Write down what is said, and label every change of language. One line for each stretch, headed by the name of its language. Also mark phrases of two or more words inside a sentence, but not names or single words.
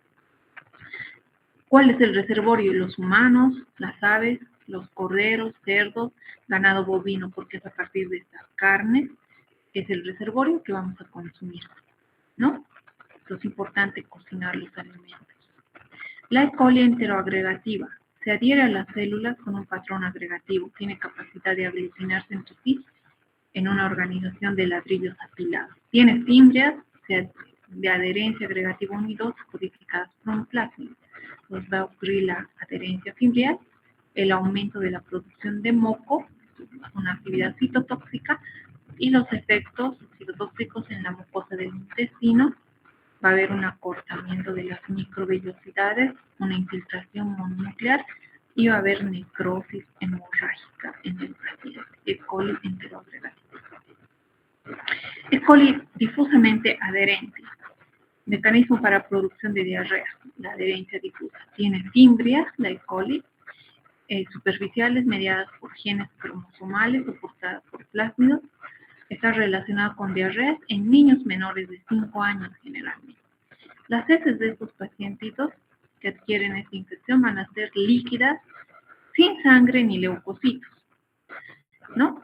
Spanish: ¿Cuál es el reservorio? Los humanos, las aves, los corderos, cerdos, ganado bovino, porque es a partir de estas carnes es el reservorio que vamos a consumir, ¿no? Entonces es importante cocinar los alimentos. La E. coli enteroagregativa se adhiere a las células con un patrón agregativo, tiene capacidad de aglutinarse entre sí en una organización de ladrillos apilados. Tiene fimbrias de adherencia agregativa 1 y 2 codificadas por un plásmido. Pues va a ocurrir la adherencia fimbrial, el aumento de la producción de moco, una actividad citotóxica, y los efectos citotóxicos en la mucosa del intestino. Va a haber un acortamiento de las microvellosidades, una infiltración mononuclear y va a haber necrosis hemorrágica en el paciente. E. coli enteroagregativa. E. coli difusamente adherente. Mecanismo para producción de diarrea, la adherencia difusa. Tiene fimbrias, la E. coli, superficiales mediadas por genes cromosomales soportadas por plásmidos. Está relacionado con diarreas en niños menores de 5 años generalmente. Las heces de estos pacientitos que adquieren esta infección van a ser líquidas, sin sangre ni leucocitos, ¿no?